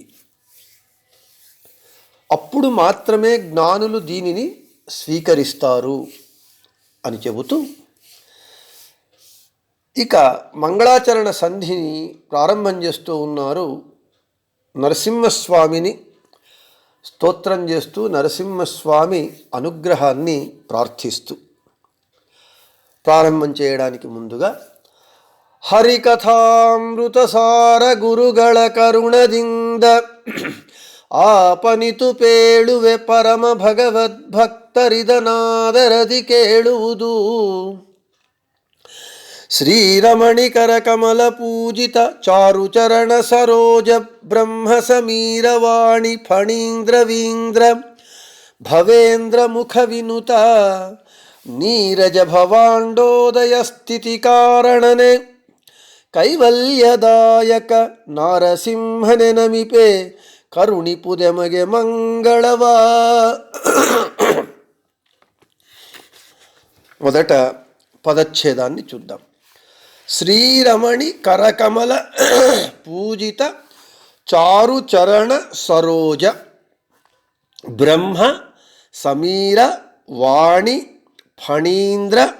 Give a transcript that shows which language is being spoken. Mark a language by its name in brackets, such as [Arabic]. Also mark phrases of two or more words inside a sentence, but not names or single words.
[Telugu] అప్పుడు మాత్రమే జ్ఞానులు దీనిని స్వీకరిస్తారు అని చెబుతూ ఇక మంగళాచరణ సంధిని ప్రారంభం చేస్తూ ఉన్నారు. నరసింహస్వామిని స్తోత్రం చేస్తూ నరసింహస్వామి అనుగ్రహాన్ని ప్రార్థిస్తూ ప్రారంభం చేయడానికి ముందుగా [Kannada] ಹರಿಕಥಾಮೃತಸಾರ ಗುರುಗಳ ಕರುಣದಿಂದ ಆಪನಿತು ಪೇಳುವೆ ಪರಮ ಭಗವದ್ಭಕ್ತರಿದನಾದರದಿ ಕೇಳುವುದು. ಶ್ರೀರಮಣಿಕರ ಕಮಲ ಪೂಜಿತ ಚಾರುಚರಣ ಸರೋಜ ಬ್ರಹ್ಮ ಸಮೀರವಾಣಿ ಫಣೀಂದ್ರ ವೀಂದ್ರ ಭವೇಂದ್ರ ಮುಖ ವಿನುತ ನೀರಜ ಭವಾಂಡೋದಯ ಸ್ಥಿತಿ ಕಾರಣನೆ ಕೈವಲ್ಯದಾಯಕ ನಾರಸಿಂಹನೆ ನಮಿಪೆ ಕರುಣಿಪುದೆಮಗೆ ಮಂಗಳವಾ. [Telugu] మొదట పదచ్ఛేదాన్ని చూద్దాం. [Kannada] ಶ್ರೀರಮಣಿ ಕರಕಮಲ ಪೂಜಿತ ಚಾರುಚರಣ ಸರೋಜ ಬ್ರಹ್ಮ ಸಮೀರ ವಾಣಿ ಫಣೀಂದ್ರ